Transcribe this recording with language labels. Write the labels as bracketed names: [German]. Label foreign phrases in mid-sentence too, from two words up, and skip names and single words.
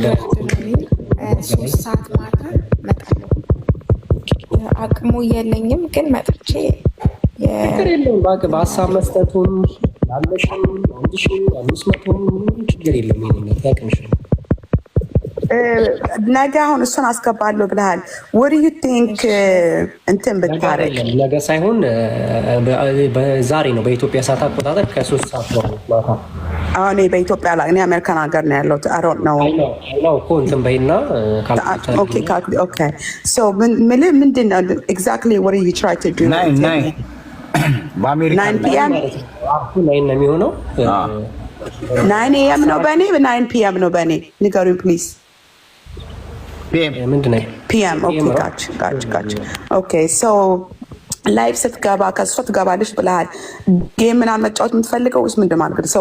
[Amharic] 3 ሰዓት ማታ እመጣለሁ። አቅሙ የለኝም ግን መጥቼ በሀሳብ መስጠቱን ያለሽም 1500 ችግር የለም። ይሄንን ያቅምሽ ነገ አሁን እሱን አስገባለሁ ብለሃል። [English] what do you think [Amharic] እንትን ብታረግ ነገ ሳይሆን ዛሬ ነው በኢትዮጵያ ሰዓት አቆጣጠር ከ3 ሰዓት ማታ። አሁን በኢትዮጵያ ላይ እኔ አሜሪካን ሀገር ነው ያለሁት። [English] I don't know [Amharic] እኮ እንትን በይና [English] okay so [Amharic] ምንድን ነው [English] exactly what do you try to do? 9 p.m. [Amharic] ነው የሚሆነው 9 a.m. ነው በእኔ 9 p.m. ነው በእኔ ንገሩኝ ፕሊዝ። ምንድን ነው [English] PM? okay gotcha okay so live [Amharic] ስትገባ ከሷ ትገባለች ብለሃል። ጌም ምናምን መጫወት የምትፈልገው ወይስ ምንድን ማለት ነው?